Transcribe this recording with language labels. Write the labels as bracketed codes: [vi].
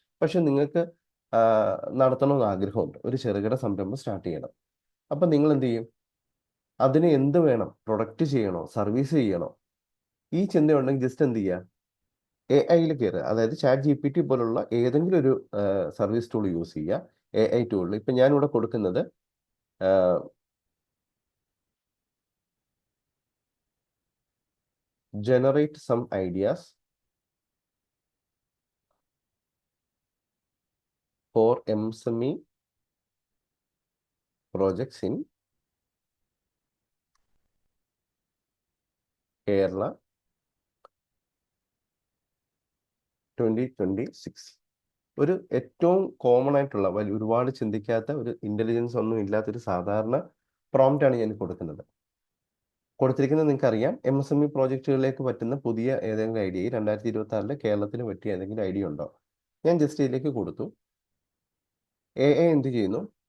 [ml] പക്ഷെ നിങ്ങൾക്ക് നടത്തണമെന്ന് ആഗ്രഹമുണ്ട്, ഒരു ചെറുകിട സംരംഭം സ്റ്റാർട്ട് ചെയ്യണം. അപ്പം നിങ്ങൾ എന്ത് ചെയ്യും? അതിന് എന്ത് വേണം? പ്രൊഡക്റ്റ് ചെയ്യണോ, സർവീസ് ചെയ്യണോ? ഈ ചിന്തയുണ്ടെങ്കിൽ ജസ്റ്റ് എന്ത് ചെയ്യുക, AI കയറുക. അതായത് ChatGPT പോലുള്ള ഏതെങ്കിലും ഒരു സർവീസ് ടൂൾ യൂസ് ചെയ്യുക. AI ടൂളിൽ ഇപ്പം ഞാനിവിടെ കൊടുക്കുന്നത് [en] generate some ideas for MSME projects in Kerala 2026. [ml] ഒരു ഏറ്റവും കോമൺ ആയിട്ടുള്ള ഒരുപാട് ചിന്തിക്കാത്ത, ഒരു ഇന്റലിജൻസ് ഒന്നും ഇല്ലാത്തൊരു സാധാരണ പ്രോംപ്റ്റ് ആണ് ഞാൻ കൊടുക്കുന്നത്. കൊടുത്തിരിക്കുന്നത് നിങ്ങൾക്കറിയാം, MSME പ്രോജക്റ്റുകളിലേക്ക് പറ്റുന്ന പുതിയ ഏതെങ്കിലും ഐഡിയ 2026 കേരളത്തിന് പറ്റിയ ഏതെങ്കിലും ഐഡിയ ഉണ്ടോ? ഞാൻ ജസ്റ്റ് ഇതിലേക്ക് കൊടുത്തു. AI എന്ത് ചെയ്യുന്നു?